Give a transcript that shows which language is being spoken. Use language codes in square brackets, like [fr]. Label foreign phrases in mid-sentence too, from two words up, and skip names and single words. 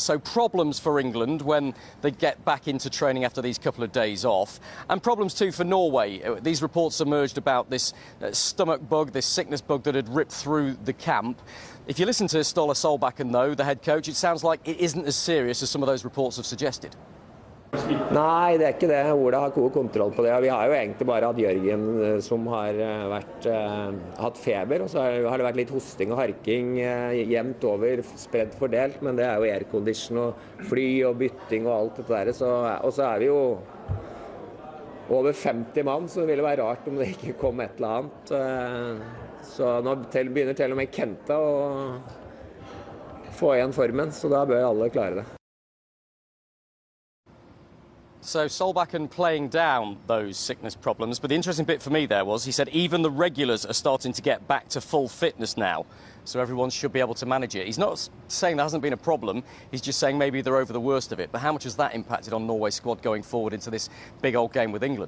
[en] So problems for England when they get back into training after these couple of days off, and problems too for Norway. These reports emerged about this stomach bug, this sickness bug that had ripped through the camp. If you listen to Ståle Solbakken, though, the head coach, it sounds like it isn't as serious as some of those reports have suggested. [no] Nei, det ikke det. Ola har god kontroll på det. Vi har jo egentlig bare hatt Jørgen som har hatt feber, og så har det vært litt hosting og harking jevnt over, spredt fordelt, men det er jo aircondition og fly og bytting og alt dette der. Og så er vi jo over 50 mann, så det ville være rart om det ikke kom et eller annet. Så nå begynner til og med Kenta å få igjen formen, så da bør alle klare det. [en] So Solbakken playing down those sickness problems, but the interesting bit for me there was he said even the regulars are starting to get back to full fitness now, so everyone should be able to manage it. He's not saying there hasn't been a problem, he's just saying maybe they're over the worst of it. But how much has that impacted on Norway's squad going forward into this big old game with England?